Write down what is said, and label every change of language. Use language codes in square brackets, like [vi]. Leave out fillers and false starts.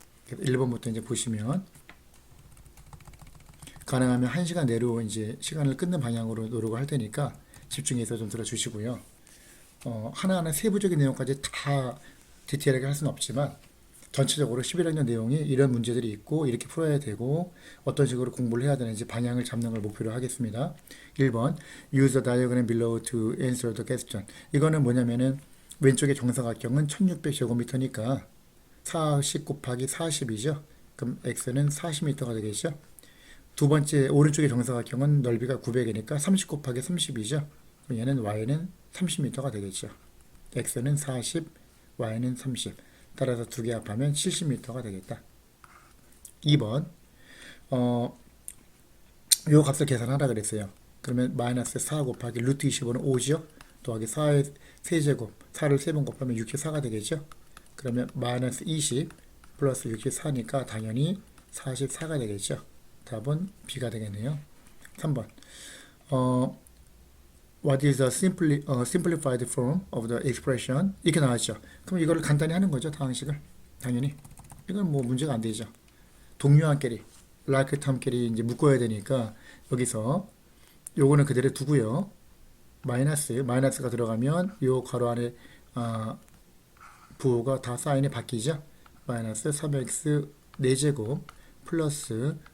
[ko] 1번부터 이제 보시면, 가능하면 1시간 내로 이제 시간을 끊는 방향으로 노력을 할 테니까 집중해서 좀 들어주시고요. 하나하나 세부적인 내용까지 다 디테일하게 할 수는 없지만, 전체적으로 11학년 내용이 이런 문제들이 있고 이렇게 풀어야 되고 어떤 식으로 공부를 해야 되는지 방향을 잡는 걸 목표로 하겠습니다. 1번 [en] Use the diagram below to answer the question. [ko] 이거는 뭐냐면은 왼쪽의 정사각형은 1600제곱미터니까 40 곱하기 40이죠. 그럼 x는 40m가 되겠죠. 두 번째 오른쪽의 정사각형은 넓이가 900이니까 30 곱하기 30이죠. 그럼 얘는 y는 30m가 되겠죠. x는 40, y는 30. 따라서 두 개 합하면 70m가 되겠다. 2번 요 값을 계산하라 그랬어요. 그러면 마이너스 4 곱하기 루트 25는 5죠. 더하기 4의 세제곱, 4를 3번 곱하면 64가 되겠죠. 그러면 마이너스 20 플러스 64니까 당연히 44가 되겠죠. 답은 B가 되겠네요. 3번 [en] What is the simplified form of the expression? [ko] 이렇게 나왔죠. 그럼 이거를 간단히 하는 거죠, 다항식을. 당연히. 이건 뭐 문제가 안 되죠. 동료한끼리, like term끼리 이제 묶어야 되니까 여기서 요거는 그대로 두고요. 마이너스가 들어가면 요 괄호 안에 부호가 다 사인이 바뀌죠. 마이너스 3x 4제곱 플러스